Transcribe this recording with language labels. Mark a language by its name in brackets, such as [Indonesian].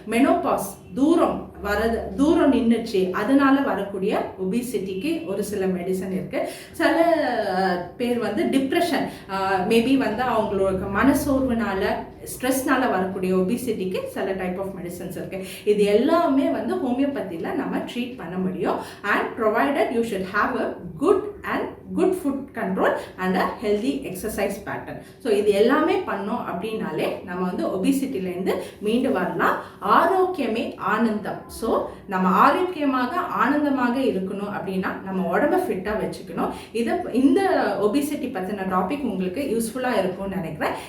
[Tamil] Menopause தூரம் நின்றுச்சு அதனால வரக்கூடிய ஒபிசிட்டிக்கு ஒரு சில மெடிசன் இருக்குது. சில பேர் வந்து டிப்ரெஷன் மேபி வந்து அவங்களோட மனசோர்வுனால ஸ்ட்ரெஸ்னால வரக்கூடிய ஒபிசிட்டிக்கு சில டைப் ஆஃப் மெடிசன்ஸ் இருக்குது. இது எல்லாமே வந்து ஹோமியோபதியில் நம்ம ட்ரீட் பண்ண முடியும். [English] And provided you should have a good food control and a healthy exercise pattern. [Tamil] So இது எல்லாமே பண்ணோம் அப்படின்னாலே நம்ம வந்து ஒபிசிட்டிலேருந்து மீண்டு வரலாம். ஆரோக்கியமே ஆனந்தம். ஸோ நம்ம ஆரோக்கியமாக ஆனந்தமாக இருக்கணும் அப்படின்னா நம்ம உடம்பை ஃபிட்டாக வச்சுக்கணும். இந்த ஒபிசிட்டி பற்றின டாபிக் உங்களுக்கு யூஸ்ஃபுல்லாக இருக்கும்னு நினைக்கிறேன்.